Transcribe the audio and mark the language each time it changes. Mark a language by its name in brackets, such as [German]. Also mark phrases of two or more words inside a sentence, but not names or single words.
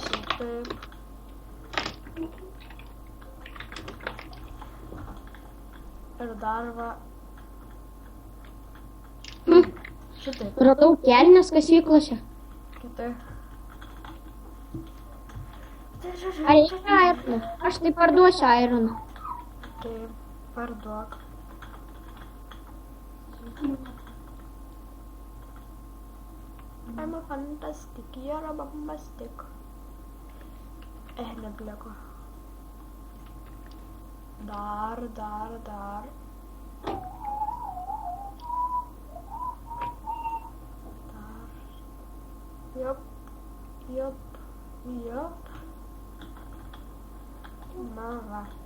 [Lithuanian] Taip. Ir dar va. Šitaip. Radau kelnes kasyklose. Kitaip. Ar yra ironą? Aš tai parduosiu ironą. Taip, parduok. [English] I'm a fantastic, you're a bombastic. [Lithuanian] Nebliko. Dar. Yup. Na va.